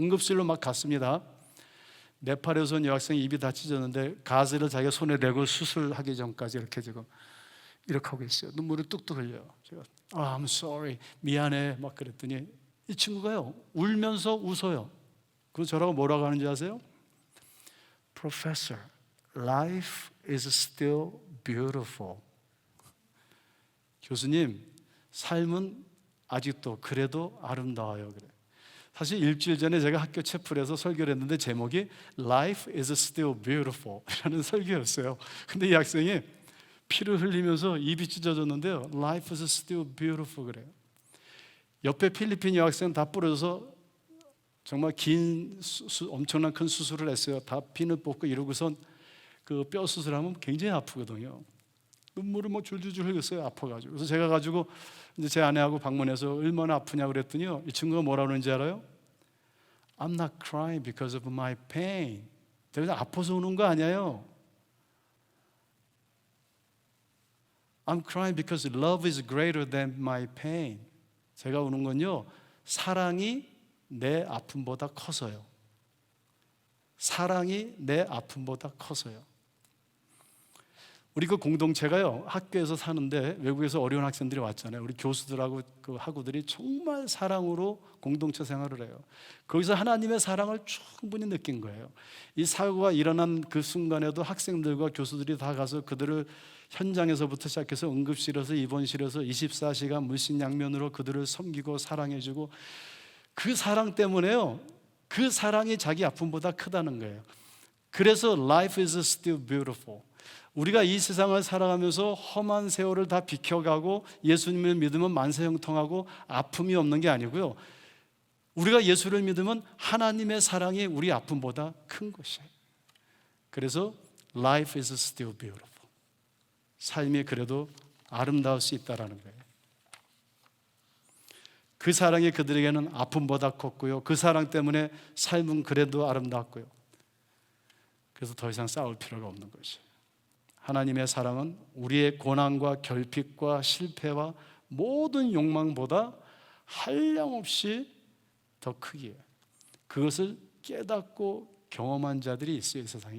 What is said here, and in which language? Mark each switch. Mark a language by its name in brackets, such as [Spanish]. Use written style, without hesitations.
[Korean] 응급실로 막 갔습니다. 네팔에서 온 여학생이 입이 다 찢어졌는데 가스를 자기가 손에 대고 수술하기 전까지 이렇게 지금 이렇게 하고 있어요. 눈물을 뚝뚝 흘려요. 제가 [English] I'm sorry, [Korean] 미안해 막 그랬더니 이 친구가요, 울면서 웃어요. 그래서 저라고 뭐라고 하는지 아세요? [English] Professor, life is still beautiful. [Korean] 교수님, 삶은 아직도 그래도 아름다워요. 그래. 사실 일주일 전에 제가 학교 채플에서 설교를 했는데 제목이 [English] Life is still beautiful [Korean] 라는 설교였어요. 근데 이 학생이 피를 흘리면서 입이 찢어졌는데요, [English] Life is still beautiful [Korean] 그래요. 옆에 필리핀 여학생 다 부러져서 정말 긴 엄청난 큰 수술을 했어요. 다 피를 뽑고 이러고선 그 뼈 수술하면 굉장히 아프거든요. 눈물을 뭐 줄줄줄 흘렸어요, 아파가지고. 그래서 제가 가지고 이제 제 아내하고 방문해서 얼마나 아프냐 그랬더니요, 이 친구가 뭐라 그러는지 알아요? [English] I'm not crying because of my pain. [Korean] 제가 아파서 우는 거 아니에요. [English] I'm crying because love is greater than my pain. [Korean] 제가 우는 건요, 사랑이 내 아픔보다 커서요. 사랑이 내 아픔보다 커서요. 우리 그 공동체가요, 학교에서 사는데 외국에서 어려운 학생들이 왔잖아요. 우리 교수들하고 그 학우들이 정말 사랑으로 공동체 생활을 해요. 거기서 하나님의 사랑을 충분히 느낀 거예요. 이 사고가 일어난 그 순간에도 학생들과 교수들이 다 가서 그들을 현장에서부터 시작해서 응급실에서 입원실에서 24시간 물신양면으로 그들을 섬기고 사랑해주고, 그 사랑 때문에요, 그 사랑이 자기 아픔보다 크다는 거예요. [English] 그래서 life is still beautiful. [Korean] 우리가 이 세상을 살아가면서 험한 세월을 다 비켜가고 예수님을 믿으면 만사형통하고 아픔이 없는 게 아니고요, 우리가 예수를 믿으면 하나님의 사랑이 우리 아픔보다 큰 것이에요. [English] 그래서 life is still beautiful. [Korean] 삶이 그래도 아름다울 수 있다는 거예요. 그 사랑이 그들에게는 아픔보다 컸고요, 그 사랑 때문에 삶은 그래도 아름답고요. 그래서 더 이상 싸울 필요가 없는 것이에요. 하나님의 사랑은 우리의 고난과 결핍과 실패와 모든 욕망보다 한량없이 더 크기에, 그것을 깨닫고 경험한 자들이 있어요, 이 세상에.